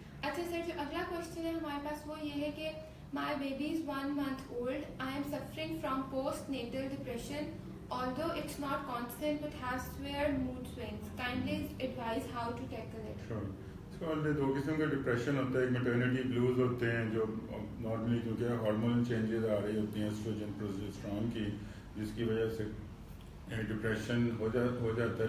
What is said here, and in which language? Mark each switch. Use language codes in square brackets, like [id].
[ur] اچھا سر, جو اگلا کوشچن ہے ہمارے پاس وہ یہ ہے کہ [en] my baby is 1 month old. I am suffering from postnatal depression, although it's not constant but has severe mood swings. Kindly advise how to tackle it. Sure. [ur] So دو قسم کا ڈپریشن ہوتا ہے. ایک میٹرنٹی بلوز ہوتے ہیں جو normally کیونکہ hormonal changes آ رہی ہوتی ہیں ایسٹروجن پروجسٹرون کی, جس کی وجہ سے ڈپریشن ہو جاتا ہے.